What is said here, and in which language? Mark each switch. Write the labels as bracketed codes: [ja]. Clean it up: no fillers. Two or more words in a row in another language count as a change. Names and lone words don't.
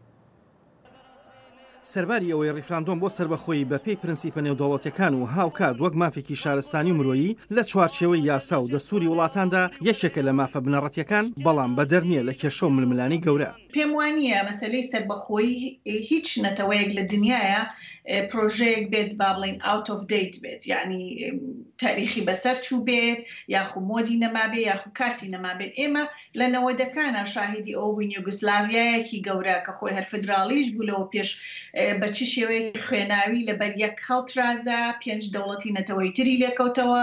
[ckb] سەرباری ئەوەی ڕیفراندۆم بۆ سربەخۆیی بە پێی پرەنسیپە نێودەوڵەتیەکان و هاوکات وەک مافێکی شارستانی و مرۆیی لە چوارچێوەی یاسا و دەستوری وڵاتاندا یەکێکە لە مافە بنەڕەتیەکان، بەڵام بەدەرنیە لە کێشە و ململانی گەورە. پێم وانییە مەسەلەی سربەخۆیی هیچ نەتەوەیەک لە دنیاە پرۆژەیەک بێت با بڵین [en] out of date [ckb] بێت، یعنی تاریخی بەسەر چوو بێت یاخو مۆدی نەمابێ یاخو کاتی نەمابێت. ئێمە لە نەوەدەکانە شاهدی ئەو بووین یوگسلاڤیایەکی گەورە کە خۆی هەر فدرالیش بوو لەوە پێش بە چ شێوەیەکی خوێناوی لەبەر یەک خەڵترازە 5 دەوڵەتی نەتەوەی تری لێکەوتەوە.